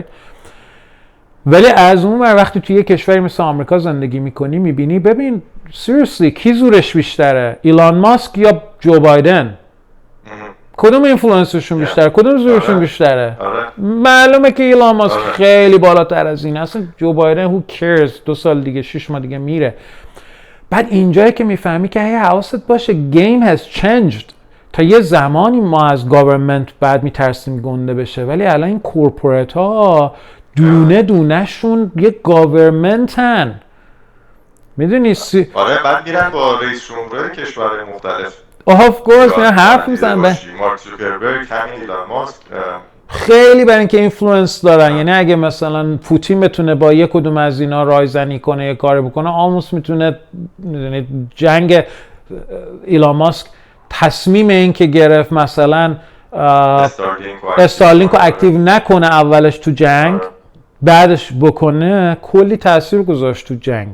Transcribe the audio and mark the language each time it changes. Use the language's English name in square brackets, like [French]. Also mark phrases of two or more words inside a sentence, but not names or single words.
[Persian] ولی از اون ور وقتی توی یه کشوری مثل آمریکا زندگی میکنی میبینی ببین seriously کی زورش بیشتره، ایلان ماسک یا جو بایدن؟ کدوم اینفلوئنسشون بیشتره؟ کدوم زورشون بیشتره؟ معلومه که ایلان ماسک خیلی بالاتر از این، اصلا جو بایدن [English] who cares، [Persian] 2 سال دیگه 6 ماه دیگه میره. بعد اینجایی که میفهمی که هی حواست باشه [English] game has changed. [Persian] تا یه زمانی ما از گاورمنت بعد میترسیم گنده بشه، ولی الان این کورپوریت ها دونه دونه شون یه گاورمنتن. میدونی آره بعد میرن با رئیس جمهورهای کشورهای مختلف [English] of course [Persian] میرن حرف میزنن. مارک زوکربرگ، همین ایلان ماسک خیلی برای اینکه اینفلوئنس دارن. یعنی اگه مثلا پوتین بتونه با یک کدوم از اینا رایزنی کنه یا کاری بکنه، آلموست میتونه جنگ ایلان ماسک تصمیم این که گرفت مثلا استارلینک رو اکتیو نکنه اولش تو جنگ، بعدش بکنه، کلی تاثیر گذاشت تو جنگ.